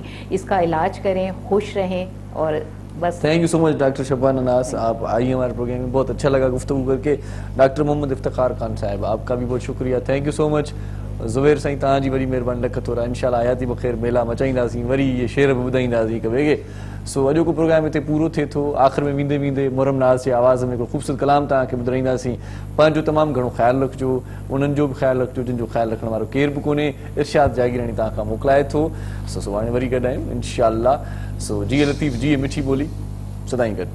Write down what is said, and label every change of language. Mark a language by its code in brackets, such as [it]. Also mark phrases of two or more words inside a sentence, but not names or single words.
[ur] اس کا علاج کریں, خوش رہیں اور بس. [en] thank you so much [ur] ڈاکٹر شبانہ ناز, آپ آئیے ہمارے پروگرام میں, بہت اچھا لگا گفتگو کر کے. ڈاکٹر محمد افتخار خان صاحب آپ کا بھی بہت شکریہ, [en] thank you so much. [sd] زبیر سائیں تاں جی وری مہربانی رکھت ہو رہا, انشاءاللہ آیاتی بخیر میلا مچائینداسیں, وری یہ شعر ॿुधाईंदासीं کہ ویگے. سو اॼो کو پروگرام हिते पूरो थिए थो. आख़िर में वेंदे वेंदे मुहर्रम नाज़ जी आवाज़ में हिकिड़ो ख़ूबसूरत कलाम तव्हांखे ॿुधाईंदासीं. पंहिंजो तमामु घणो ख़्यालु रखिजो, उन्हनि जो बि ख़्यालु रखिजो जिन जो ख़्यालु रखण वारो केर बि कोन्हे. इरशाद जागीरानी तव्हां खां मोकिलाए थो. सो सुभाणे वरी गॾु आहियूं इंशाअल्लाह. सो जिए लतीफ़ जिए मिठी ॿोली, सदाईं गॾु.